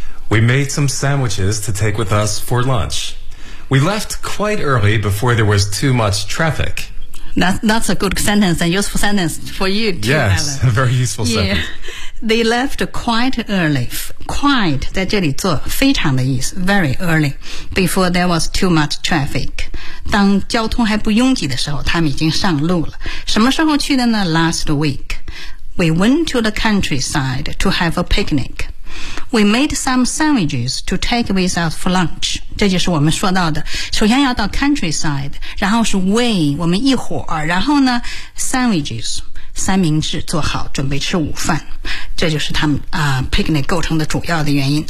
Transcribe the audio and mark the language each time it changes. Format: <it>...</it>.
<en>We made some sandwiches to take with us for lunch. We left quite early before there was too much traffic. That's a good sentence, a useful sentence for you too, yes, Alan. Yes, a very useful sentence. Yeah. They left quite early. Quite</en> <zh>在这里做非常的意思</zh> <en>very early, before there was too much traffic.</en> <zh>当交通还不拥挤的时候，他们已经上路了。什么时候去的呢？</zh> <en>Last week. We went to the countryside to have a picnic. We made some sandwiches to take with us for lunch.</en> <zh>这就是我们说到的，首先要到 countryside， 然后是 we 我们一伙儿，然后呢 sandwiches 三明治做好准备吃午饭，这就是他们picnic 构成的主要的原因。</zh>